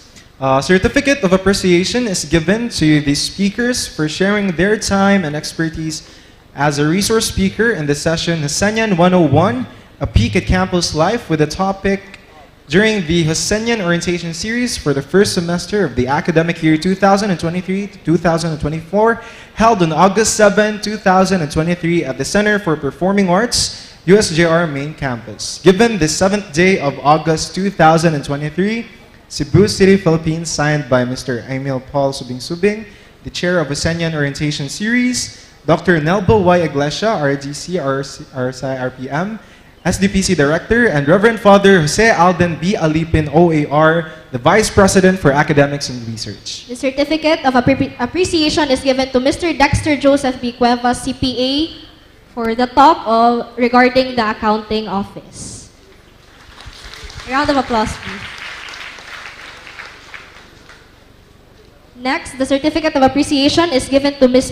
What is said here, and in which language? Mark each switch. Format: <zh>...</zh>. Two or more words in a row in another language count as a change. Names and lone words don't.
<en>Certificate of appreciation is given to the speakers for sharing their time and expertise as a resource speaker in the session Josenian 101, A Peek at Campus Life, with the topic during the Josenian Orientation Series for the first semester of the academic year 2023 to 2024, held on August 7, 2023 at the Center for Performing Arts, USJ-R Main Campus. Given the 7th day of August 2023, Cebu City, Philippines, signed by Mr. Emil Paul Subing-Subing, the Chair of Josenian Orientation Series, Dr. Nelbo Y. Iglesia, RDC, RSI, RPM, SDPC Director, and Reverend Father Jose Alden B. Alipin, OAR, the Vice President for Academics and Research. The certificate of appreciation is given to Mr. Dexter Joseph B. Cuevas, CPA, for the talk regarding the accounting office. A round of applause, please. Next, the certificate of appreciation is given to Ms.</en>